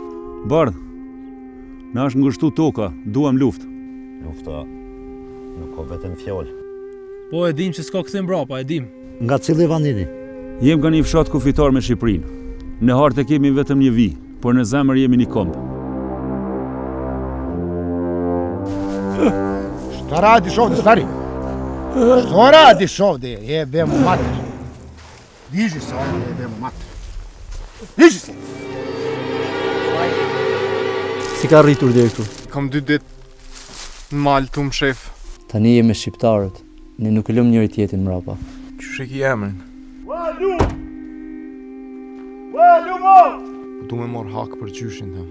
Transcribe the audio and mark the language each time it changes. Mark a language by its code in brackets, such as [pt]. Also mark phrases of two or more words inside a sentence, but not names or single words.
[sq] Bardh, na është ngushtu toka, duam luftë. Lufta nuk ka vetëm fjalë. Po e dim se s'ka kthim mbrapa, e dim. Nga cili vandini? Jem nga një fshat kufitar me Shqipërinë. Në hartë kemi vetëm një vi, por në zemër jemi një komb. [sr] Šta radiš ovdje, stari? Što radiš ovdje, jebemo mater? Diži se ovdje, jebemo mater. Diži se! [sq] Si ka rritur deri këtu? Kam 2 ditë në malë tu më shef. Tani jemi shqiptarët, ne nuk e lëm njëri tjetrin mrapa. Qysh e ki emrin? Du me mor hak për gjyshin tëm.